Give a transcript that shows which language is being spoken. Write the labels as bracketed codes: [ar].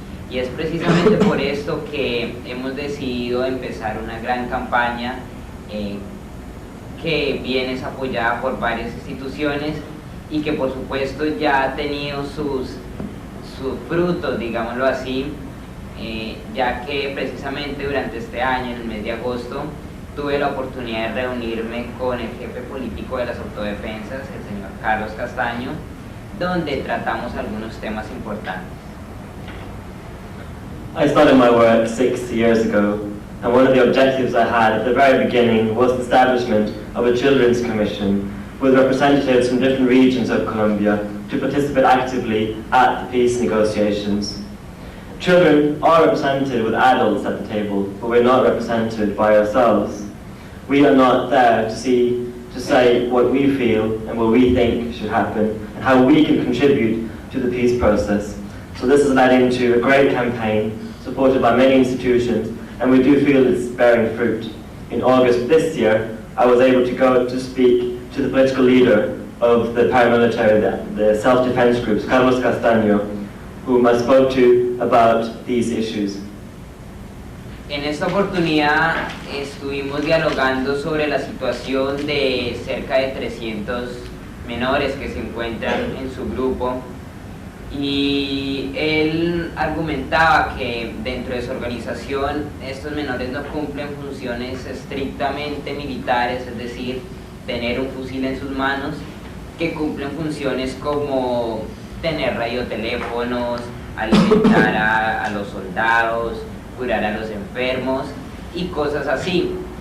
[es] Y es precisamente por esto que hemos decidido empezar una gran campaña que viene es apoyada por varias instituciones y que por supuesto ya ha tenido sus frutos, digámoslo así, ya que precisamente durante este año, en el mes de agosto, tuve la oportunidad de reunirme con el jefe político de las autodefensas, el señor Carlos Castaño, donde tratamos algunos temas importantes. [en] I started my work 6 years ago, and one of the objectives I had at the very beginning was the establishment of a children's commission with representatives from different regions of Colombia to participate actively at the peace negotiations. Children are represented with adults at the table, but we're not represented by ourselves. We are not there to say what we feel and what we think should happen and how we can contribute to the peace process. So this has led into a great campaign supported by many institutions, and we do feel it's bearing fruit. In August this year, I was able to go to speak to the political leader of the paramilitary, the self-defense groups, Carlos Castaño, whom I spoke to about these issues. [es] En esta oportunidad estuvimos dialogando sobre la situación de cerca de 300 menores que se encuentran en su grupo, y él argumentaba que dentro de su organización estos menores no cumplen funciones estrictamente militares, es decir, tener un fusil en sus manos, que cumplen funciones como tener radioteléfonos, alimentar a los soldados, curar a los enfermos y cosas así.